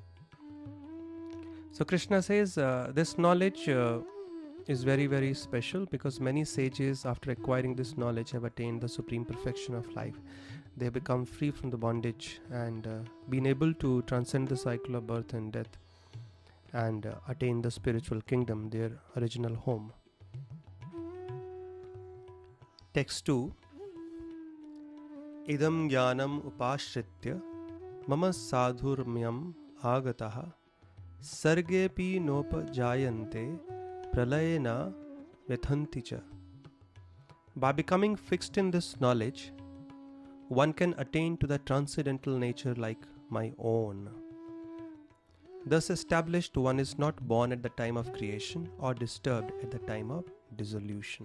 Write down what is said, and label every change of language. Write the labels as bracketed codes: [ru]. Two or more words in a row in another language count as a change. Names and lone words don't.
[en] So Krishna says this knowledge is very, very special, because many sages, after acquiring this knowledge, have attained the supreme perfection of life. They have become free from the bondage and been able to transcend the cycle of birth and death and attain the spiritual kingdom, their original home. Text 2. [sa] इदं ज्ञानम् उपाश्रित्य मम साधर्म्यम् आगताः सर्गेऽपि नोपजायन्ते प्रलये न व्यथन्ति. [en] By becoming fixed in this knowledge, one can attain to the transcendental nature like my own. Thus established, one is not born at the time of creation or disturbed at the time of dissolution.